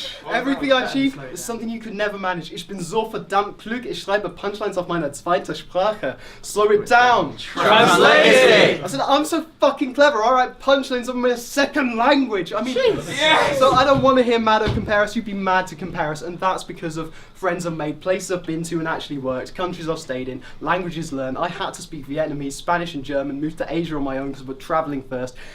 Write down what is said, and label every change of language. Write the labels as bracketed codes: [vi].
[en] everything I achieve is something you could never manage. [de] Ich bin so verdammt klug. Ich schreibe Punchlines auf meiner zweiten Sprache. [en] Slow it down. Translate I said I'm so fucking clever. I write punchlines on my second language. I mean, so I don't want to hear MADDO compare us. You'd be mad to compare us, and that's because of friends I've made, places I've been to and actually worked, countries I've stayed in, languages learned. I had to speak Vietnamese, Spanish and German, moved to Asia on my own because we're travelling first.